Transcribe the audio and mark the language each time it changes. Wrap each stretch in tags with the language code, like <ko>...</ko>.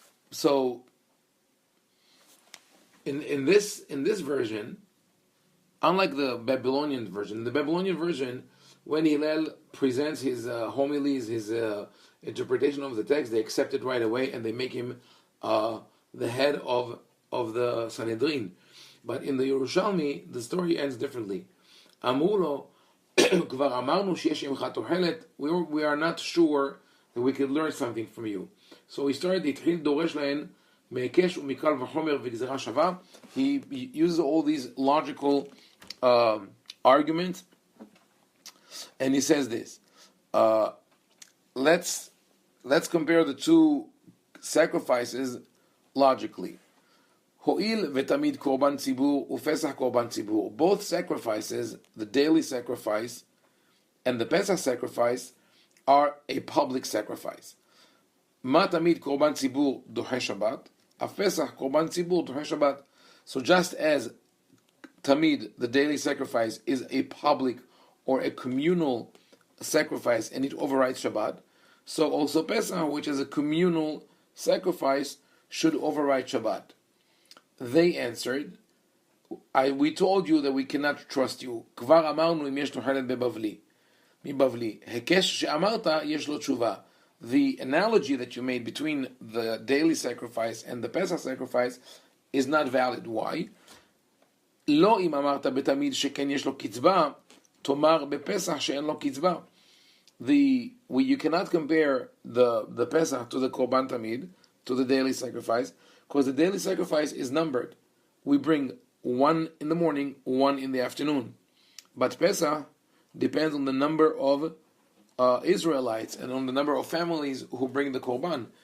<en>So in this version, unlike the Babylonian version, when Hillel presents his homilies, his interpretation of the text, they accept it right away and they make him the head of the Sanhedrin. But in the Yerushalmi, the story ends differently.</en> <he>אמרו לו, כבר אמרנו שיש עמך תוחלת,</he> <en>we are not sure that we could learn something from you. So he started,</en> <he>התחיל דורש להן מהיקש ומקל וחומר וגזירה שווה.</he> <en>He uses all these logical arguments, and he says this. Let's compare the two sacrifices logically.</en> <he>הואיל ותמיד קורבן ציבור ופסח קורבן ציבור.</he> <en>Both sacrifices, the daily sacrifice and the Pesach sacrifice, are a public sacrifice.</en> <he>מה תמיד קורבן ציבור דוחה שבת? הפסח קורבן ציבור דוחה שבת.</he> <en>So just as tamid, the daily sacrifice, is a public or a communal sacrifice and it overrides Shabbat, so also Pesach, which is a communal sacrifice, should override Shabbat. They answered, we told you that we cannot trust you.</en> <he>כבר אמרנו אם יש תוחלת בבבלי. מבבלי. היקש שאמרת יש לו תשובה.</he> <en>The analogy that you made between the daily sacrifice and the Pesach sacrifice is not valid. Why?</en> <he>לא אם אמרת בתמיד שכן יש לו קצבה, תאמר בפסח שאין לו קצבה.</he> <en>You cannot compare the Pesach to the Korban Tamid, to the daily sacrifice, because the daily sacrifice is numbered. We bring one in the morning, one in the afternoon. But Pesach depends on the number of Israelites and on the number of families who bring the Korban.</en>